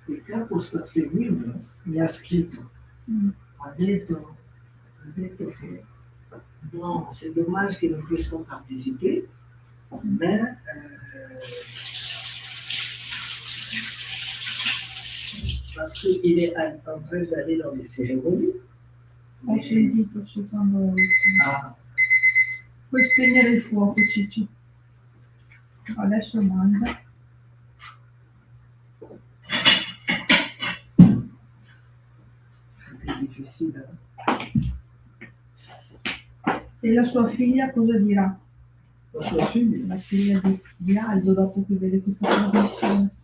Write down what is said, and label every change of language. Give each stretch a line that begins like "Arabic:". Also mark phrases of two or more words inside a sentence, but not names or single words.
Italian: capo sta seguendo mi ha scritto, ha detto che non,
French: c'est dommage qu'ils ne puissent pas participer, mais parce qu'il est en train d'aller dans les cérémonies.
Italian: Ho sentito soltanto. Ah. Puoi spegnere il fuoco, Ciccio. Adesso mangia.
French: C'était difficile.
Italian: E la sua figlia cosa dirà? La sua figlia? La figlia di Aldo dopo che vede questa trasmissione.